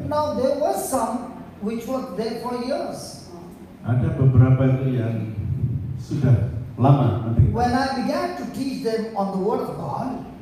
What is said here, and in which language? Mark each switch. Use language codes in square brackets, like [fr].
[en] now there was some which was there for years. [id] Ada beberapa itu yang sudah lama menerima. [en] When I began to teach them on the Word of God,